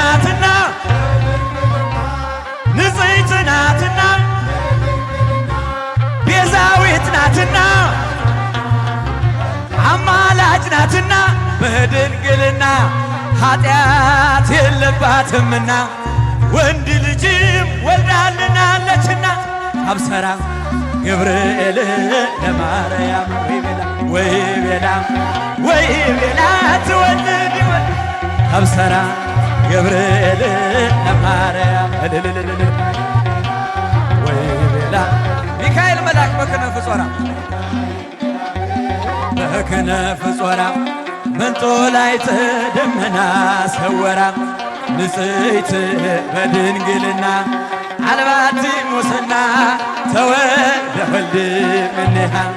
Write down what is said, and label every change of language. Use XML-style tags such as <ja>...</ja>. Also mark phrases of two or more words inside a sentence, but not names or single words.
<am>ናትና ቤዛዊት ናትና አማላጅ ናትና በድንግልና ኃጢአት የለባትምና ወንድ ልጅም ወልዳልናለችና</am> <gez>አብሰራ ገብርኤል ለማርያም ወይ ቤላ ትወልድ ይወልድ አብሰራ ገብርኤል ለማርያም ወይ ቤላ ሚካኤል መልአክ በክነፍ ጾራ መንጦላዕተ ደመና ሰወራ ንጽሕት በድንግልና አልባቲ ሙስና ተወልደ ወልድ እምኔሃ</gez>